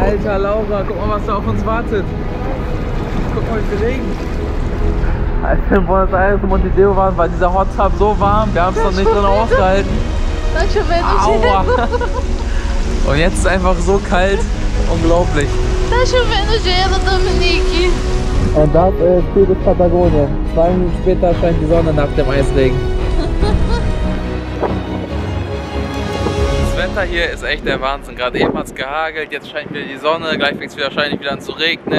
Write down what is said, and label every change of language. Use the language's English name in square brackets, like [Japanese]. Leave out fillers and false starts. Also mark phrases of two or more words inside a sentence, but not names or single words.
[German] Alter Laura, guck mal, was da auf uns wartet. Guck mal, wie viel Regen. Als wir in Buenos Aires und Montevideo waren, war dieser [English] Hot Tub [German] so warm, wir haben es noch nicht drin ausgehalten. Aua. Und jetzt ist es einfach so kalt, unglaublich. [Portuguese] Tá chovendo gelo, Dominique. [German] Und das ist Chiles Patagonien. 2 Minuten später scheint die Sonne nach dem Eisregen. Das Wetter hier ist echt der Wahnsinn. Gerade eben hat es gehagelt, jetzt scheint wieder die Sonne, gleich fängt es wahrscheinlich wieder an zu regnen.